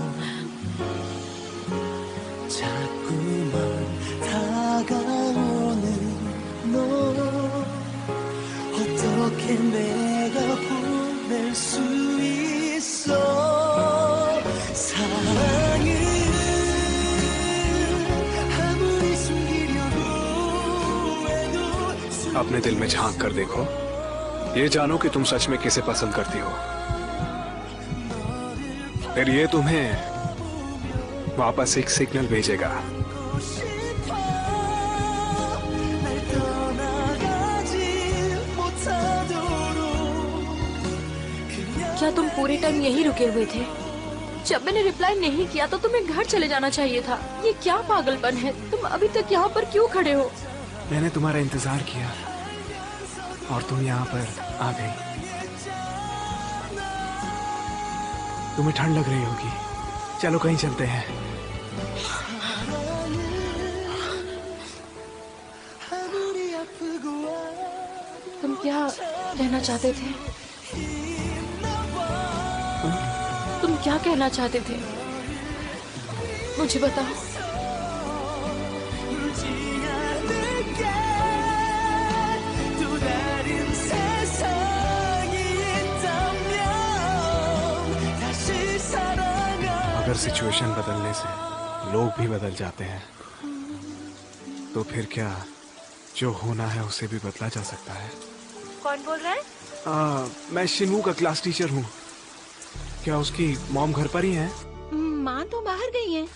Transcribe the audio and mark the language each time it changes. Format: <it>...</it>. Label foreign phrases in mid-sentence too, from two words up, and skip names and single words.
<ko>자꾸만 다가오는 너 어떻게 내가 보낼 수 있어 사랑은 아무리 숨기려고 해도</ko> <hi>अपने दिल में झांक कर देखो, ये जानो कि तुम सच में किसे पसंद करती हो। फिर ये तुम्हें वापस एक सिग्नल भेजेगा।</hi> <ko>싶어 날 떠나가지 못하도록 그냥</ko> <hi>क्या तुम पूरे टाइम यहीं रुके हुए थे? जब मैंने रिप्लाई नहीं किया तो तुम्हें घर चले जाना चाहिए था। ये क्या पागलपन है? तुम अभी तक यहाँ पर क्यों खड़े हो? मैंने तुम्हारा इंतजार किया और तुम यहाँ पर आ गई। तुम्हें ठंड लग रही होगी, चलो कहीं चलते हैं।</hi> <ko>아무리 아프고</ko> <hi>तुम क्या कहना चाहते थे? तुम क्या कहना चाहते थे? मुझे बताओ।</hi> <ko>울지 않을게 또 다른 세상이 있다면 다시 사랑하</ko> <hi>अगर सिचुएशन बदलने से लोग भी बदल जाते हैं तो फिर क्या जो होना है उसे भी बदला जा सकता है? कौन बोल रहा है? मैं शिनवू का क्लास टीचर हूँ। क्या उसकी मॉम घर पर ही है? माँ तो बाहर गई है।</hi>